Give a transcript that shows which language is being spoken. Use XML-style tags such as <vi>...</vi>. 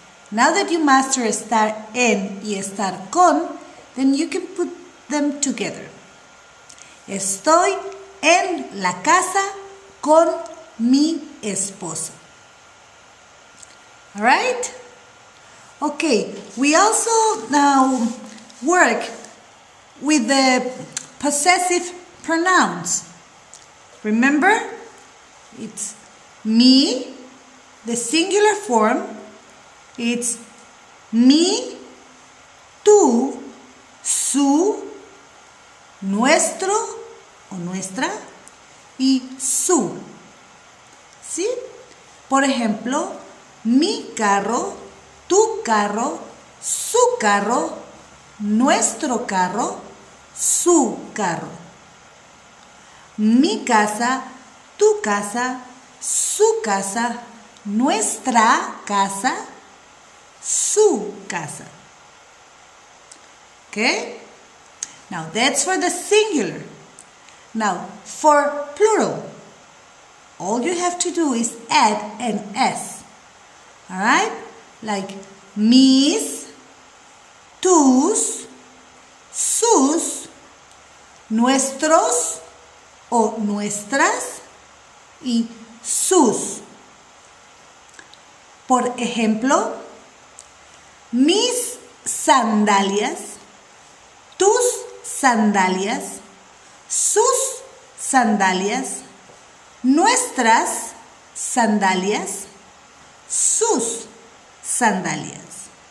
<en>Now that you master</en> <es>estar en y estar con,</es> <en>then you can put them together.</en> <es>Estoy en la casa con mi esposo.</es> <en>All right? Okay, we also now work with the possessive pronouns. Remember, it's me, the singular form, it's</en> <es>mi, tú, su, nuestro o nuestra y su. ¿Sí? Por ejemplo, mi carro, tu carro, su carro, nuestro carro, su carro. Mi casa, tu casa, su casa, nuestra casa, su casa.</es> <en>Okay? Now that's for the singular. Now for plural, all you have to do is add an S. All right? Like</en> <es>mis, tus, sus, nuestros o nuestras y sus. Por ejemplo, mis sandalias, tus sandalias, sus sandalias, nuestras sandalias, sus sandalias.</es>